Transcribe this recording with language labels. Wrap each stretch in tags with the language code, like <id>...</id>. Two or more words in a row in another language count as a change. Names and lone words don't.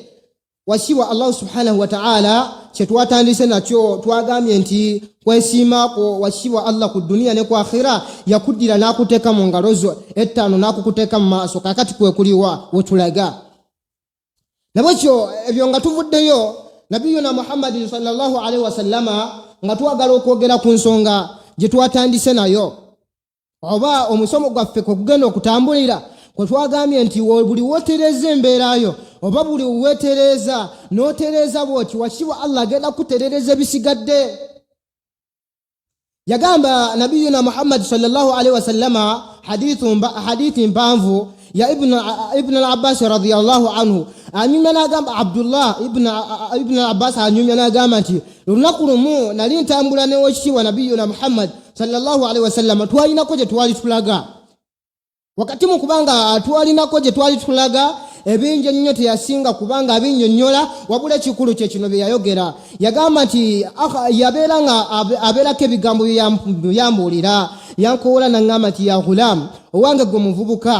<lg>Wasiwa Allah</lg> <ar>سبحانه وتعالى</ar> <lg>kyetwatandise nakyo twagambye nti kwesiimako wasiwa Allah ku duniya ne ku akhira yakuddira n'akuteeka mu ngalo zo ettaano n'akukuteeka mu maaso kakati kwekuliwa wetulaga. Nabwekyo ebyo nga tuvuddeyo nabiyuna Muhammad</lg> <ar>صلى الله عليه وسلم</ar> <lg>nga twagala okwogera ku nsonga gye twatandise nayo oba omusomo gwaffe kwe kugenda okutambulira kwe twagambye nti buli wotereza embeerayo oba buli wetereza n'otereza bw'oti wasiwa Allah agenda kuterereza ebisigadde. Yagamba nabiyuna Muhammad</lg> <ar>صلى الله عليه وسلم</ar> <lg>hadithi mpanvu ya ibn al-Abbas</lg> <ar>رضي الله عنه.</ar> <lg>Anyumya n'agamba Abdullah ibn al-Abbas anyumya n'agamba nti lunaku lumu nali ntambula n'owekitiibwa nabiyuna Muhammad</lg> <ar>صلى الله عليه وسلم</ar> <lg>twalinako gye twali tulaga. Wakati mu kubanga twalinako gye twali tulaga ebingi ennyo teyasinga kubanga abinnyonnyola wabula ekikulu kye kino bye yayogera. Yagamba nti yabeera nga abeerako ebigambo byambuulira yankowoola n'aŋŋamba nti</lg> <ar>يا غلام</ar> <lg>owange gwe muvubuka.</lg>